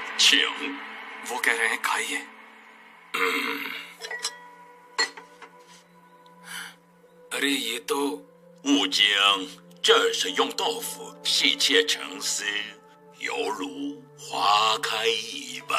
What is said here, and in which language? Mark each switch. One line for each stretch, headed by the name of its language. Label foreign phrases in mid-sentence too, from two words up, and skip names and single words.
Chinese: 请。
Hindi: वो कह रहे हैं खाइए। अरे ये तो
Chinese: 悟经，这是用豆腐细切成丝，犹如花开一般。